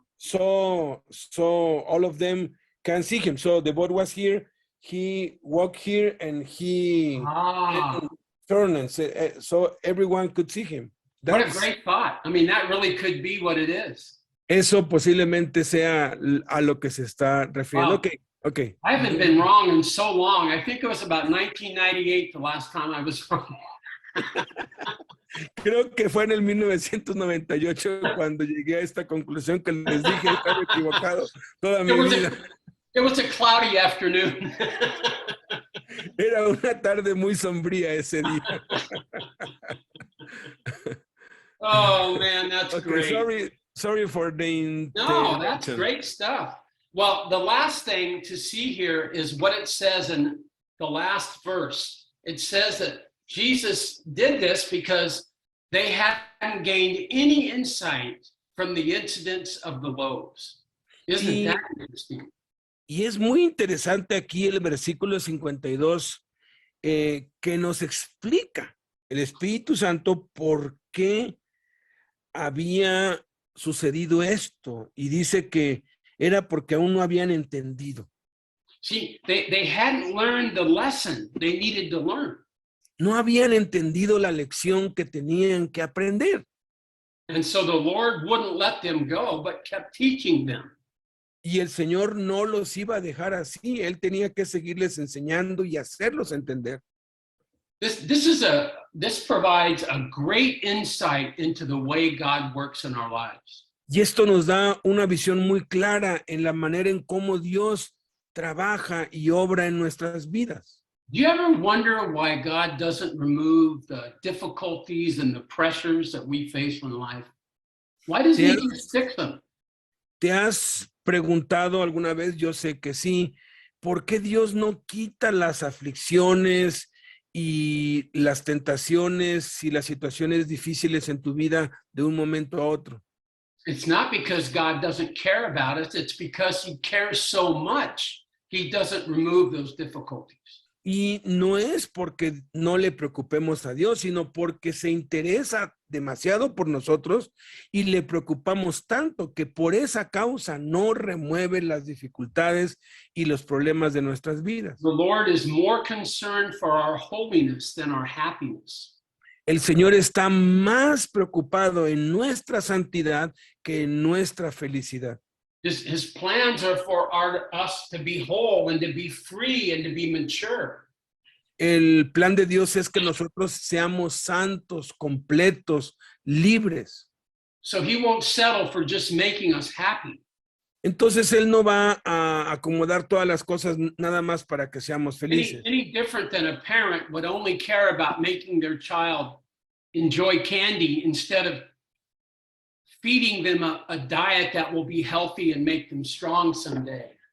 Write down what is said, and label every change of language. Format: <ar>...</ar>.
<en>So all of them can see him. So the boat was here, he walked here, and he turned, and so everyone could see him. What a great thought. I mean, that really could be what it is.</en> <es>Eso posiblemente sea a lo que se está refiriendo.</es> <en>Wow. Okay. I haven't been wrong in so long. I think it was about 1998 the last time I was wrong.</en> <es>Creo que fue en el 1998 cuando llegué a esta conclusión que les dije estar equivocado toda mi vida.</es> <en>It was a cloudy afternoon.</en> <es>Era una tarde muy sombría ese día.</es> <en>Oh man, that's great. Sorry for the No, that's great stuff. Well, the last thing to see here is what it says in the last verse. It says that Jesus did this because they hadn't gained any insight from the incidents of the loaves. Isn't that interesting?</en> <es>Y es muy interesante aquí el versículo 52 que nos explica el Espíritu Santo por qué había sucedido esto. Y dice que era porque aún no habían entendido.</es> <en>See, they hadn't learned the lesson they needed to learn.</en> <es>No habían entendido la lección que tenían que aprender.</es> <en>And so the Lord wouldn't let them go, but kept teaching them.</en> <es>Y el Señor no los iba a dejar así. Él tenía que seguirles enseñando y hacerlos entender.</es> <en>This provides a great insight into the way God works in our lives.</en> <es>Y esto nos da una visión muy clara en la manera en cómo Dios trabaja y obra en nuestras vidas.</es> <en>Do you ever wonder why God doesn't remove the difficulties and the pressures that we face in life? Why doesn't he just fix them?</en> <es>¿Te has preguntado alguna vez? Yo sé que sí. ¿Por qué Dios no quita las aflicciones y las tentaciones y las situaciones difíciles en tu vida de un momento a otro?</es> <en>It's not because God doesn't care about us. It's because he cares so much. He doesn't remove those difficulties.</en> <es>Y no es porque no le preocupemos a Dios, sino porque se interesa demasiado por nosotros y le preocupamos tanto que por esa causa no remueve las dificultades y los problemas de nuestras vidas.</es> <en>The Lord is more concerned for our holiness than our happiness.</en> <es>El Señor está más preocupado en nuestra santidad que en nuestra felicidad.</es> <en>His plans are for us to be whole and to be free and to be mature.</en> <es>El plan de Dios es que nosotros seamos santos, completos, libres.</es> <en>So he won't settle for just making us happy.</en> <es>Entonces Él no va a acomodar todas las cosas nada más para que seamos felices.</es> <en>Any different than a parent would only care about making their child enjoy candy instead of feeding them a diet that will be healthy and make them strong someday.</en>